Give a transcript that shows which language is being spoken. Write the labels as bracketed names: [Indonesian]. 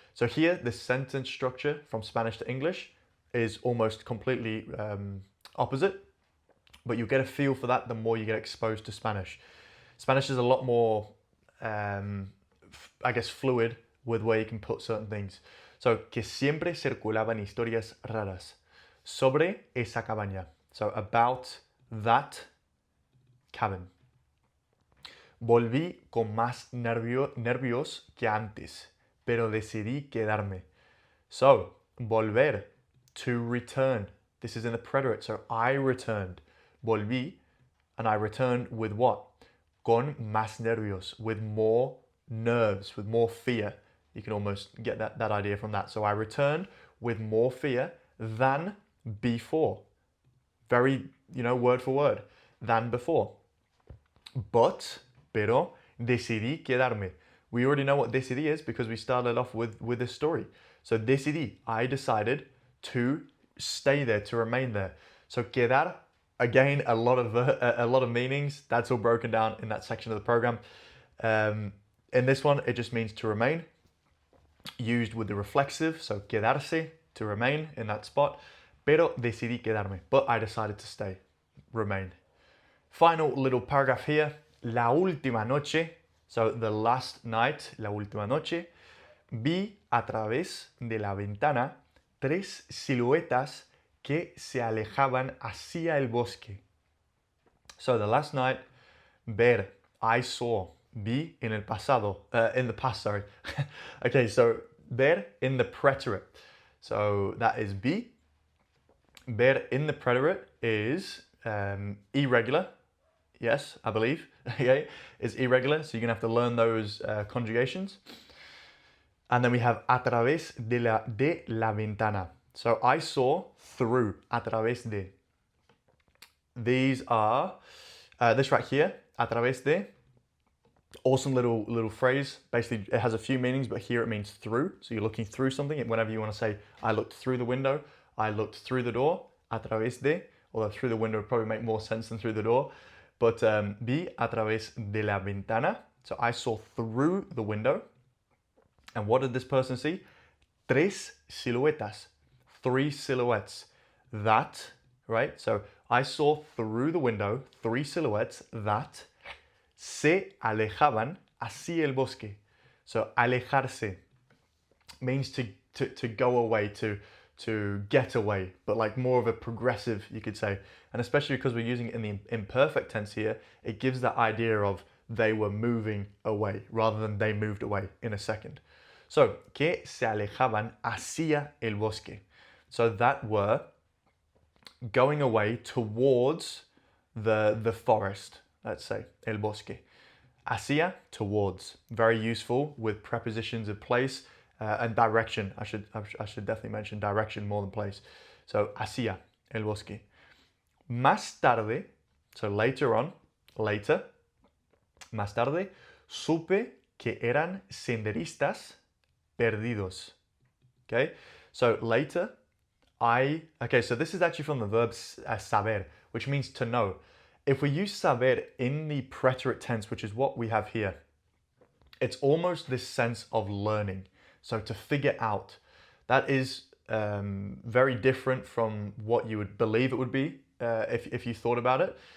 [English] So here, the sentence structure from Spanish to English is almost completely opposite, but you get a feel for that the more you get exposed to Spanish. Spanish is a lot more, I guess, fluid with where you can put certain things. [Spanish] So, que siempre circulaban historias raras sobre esa cabaña. [English] So, about that cabin. [Spanish] Volví con más nervios que antes, pero decidí quedarme. [English] So, volver, to return. This is in the preterite, so I returned. Volví, and I returned with what? [Spanish] Con más nervios, [English] with more nerves, with more fear. You can almost get that idea from that. So I returned with more fear than before. Very, word for word, than before. [Spanish] Pero, decidí quedarme. [English] We already know what decidí is because we started off with this story. So decidí, I decided to stay there, to remain there. So quedar, again, a lot of meanings. That's all broken down in that section of the program. In this one, it just means to remain, used with the reflexive. So quedarse, to remain in that spot. [Spanish] Pero decidí quedarme. [English] But I decided to stay, remain. Final little paragraph here. [Spanish] La última noche, [English] so the last night, [Spanish] la última noche, vi a través de la ventana 3 siluetas que se alejaban hacia el bosque. [English] So the last night, ver, I saw, vi in [Spanish] el pasado, [English] in the past, sorry. Okay, so ver in the preterite. So that is vi. Ver in the preterite is irregular. Yes, I believe. Okay, is irregular, so you're gonna have to learn those conjugations. And then we have [Spanish] a través de la ventana. [English] So I saw through, a través de. These are this right here, a través de. Awesome little phrase. Basically, it has a few meanings, but here it means through. So you're looking through something. Whenever you want to say, I looked through the window, I looked through the door, a través de. Although through the window would probably make more sense than through the door. [Spanish] But vi a través de la ventana. [English] So I saw through the window. And what did this person see? 3 siluetas. 3 silhouettes. That, right? So I saw through the window 3 silhouettes that [Spanish] se alejaban hacia el bosque. [English] So alejarse means to go away, to get away, but like more of a progressive, you could say. And especially because we're using it in the imperfect tense here, it gives that idea of they were moving away rather than they moved away in a second. [Spanish] So, que se alejaban hacia el bosque. [English] So that were going away towards the forest, let's say, el bosque. Hacia, towards. Very useful with prepositions of place and direction. I should definitely mention direction more than place. [Spanish] So, hacia el bosque. Más tarde, [English] so later on, later, [Spanish] más tarde, supe que eran senderistas perdidos. [English] Okay, so later, so this is actually from the verb saber, which means to know. If we use saber in the preterite tense, which is what we have here, it's almost this sense of learning. So to figure out. That is very different from what you would believe it would be if you thought about it.